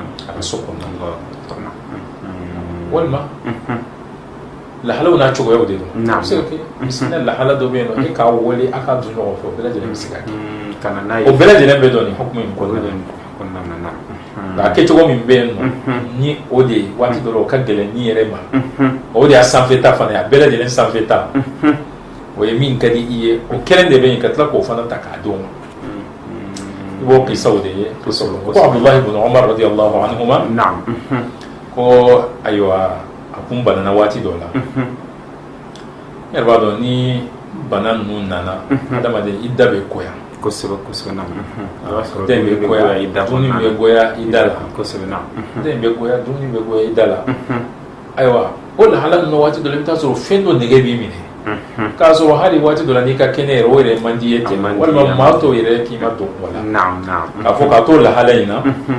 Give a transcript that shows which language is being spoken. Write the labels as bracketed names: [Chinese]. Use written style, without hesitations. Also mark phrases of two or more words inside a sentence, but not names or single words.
[Bambara] kɔnɔna walima lahalaw n'a cogoyaw de don a bɛ se ka kɛ misikina lahala dɔ bɛ yen nɔ e k'a wale a k'a dun ɲɔgɔn fɛ o bɛɛ lajɛlen bɛ se ka kɛ o bɛɛ lajɛlen bɛ dɔn nin hukumu in kɔnɔna na nka a kɛcogo min bɛ yen nɔ ni o de ye waati dɔ la o ka gɛlɛn ni yɛrɛ ma o de y'a sanfɛta fana ye a bɛɛ lajɛlen sanfɛta o ye min ka di i ye o kelen de bɛ yen ka tila k'o fana ta k'a d'o ma i b'o kisaw de ye ko Abdullahi ibn Umar [Arabic] رضي الله عنهما [Bambara] ko ayiwa a kun banana waati dɔ la ne yɛrɛ b'a dɔn ni bana ninnu nana adamaden i da bɛ koya kosɛbɛ den bɛ goya dumuni bɛ goya i da la den bɛ goya dumuni bɛ goya i da la ayiwa o lahala ninnu waati dɔ la i bɛ taa sɔrɔ fɛn dɔ nege b'i minɛ k'a sɔrɔ hali waati dɔ la n'i ka kɛnɛ yɛrɛ o yɛrɛ man di ye ten walima maa tɔw yɛrɛ k'i ma don o la k'a fɔ k'a to lahala in na